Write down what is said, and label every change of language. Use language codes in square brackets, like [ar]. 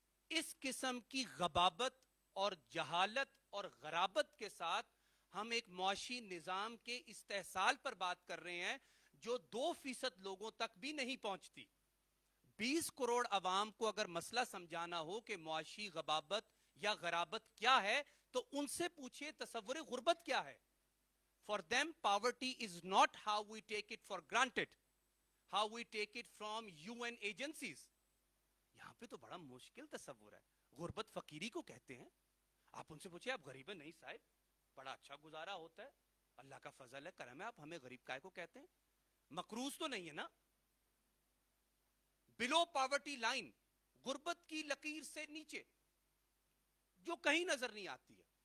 [ur] اس قسم کی غبابت اور جہالت اور غرابت کے ساتھ ہم ایک معاشی نظام کے استحصال پر بات کر رہے ہیں جو 2% لوگوں تک بھی نہیں پہنچتی. 20 کروڑ عوام کو اگر مسئلہ سمجھانا ہو کہ معاشی غبابت یا غرابت کیا ہے تو ان سے پوچھئے تصور غربت کیا ہے. [en] For them, poverty is not how we take it for granted, how we take it from UN agencies. [ur] یہاں پہ تو بڑا مشکل تصور ہے. غربت فقیری کو کہتے ہیں. آپ ان سے پوچھیں آپ غریب ہیں؟ نہیں صاحب, بڑا اچھا گزارا ہوتا ہے, اللہ کا فضل ہے, کرم ہے, آپ ہمیں غریب کائے کو کہتے ہیں؟ مقروض تو نہیں ہے نا. بلو پاورٹی لائن, غربت کی لکیر سے نیچے, جو کہیں نظر نہیں آتی ہے.